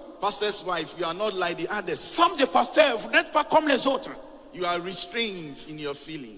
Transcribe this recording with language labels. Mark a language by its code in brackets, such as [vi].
[en] Pastor's wife, you are not like the others. [fr] Femme de pasteur, vous n'êtes pas comme les autres. [en] You are restrained in your feelings.